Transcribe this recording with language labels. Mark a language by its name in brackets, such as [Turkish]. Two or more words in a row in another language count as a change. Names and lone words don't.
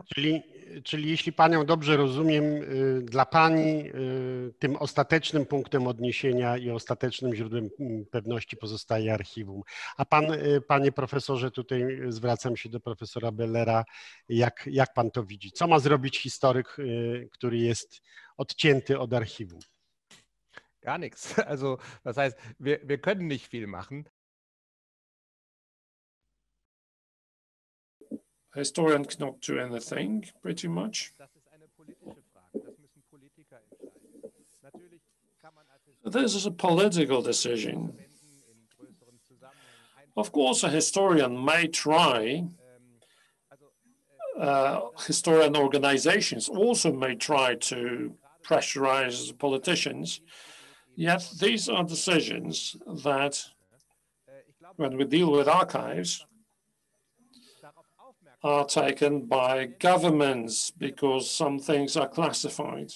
[Polish] Czyli jeśli Panią dobrze rozumiem, dla Pani tym ostatecznym punktem odniesienia i ostatecznym źródłem pewności pozostaje archiwum. A Pan, Panie Profesorze, tutaj zwracam się do profesora Bellera, jak Pan to widzi? Co ma zrobić historyk, który jest odcięty od archiwum? [German] Gar nichts. Also das heißt, wir können nicht viel machen. [English] A historian cannot do anything, pretty much. This is a political decision. Of course, a historian may try, historian organizations also may try to pressurize politicians, yet these are decisions that, when we deal with archives, are taken by governments because some things are classified.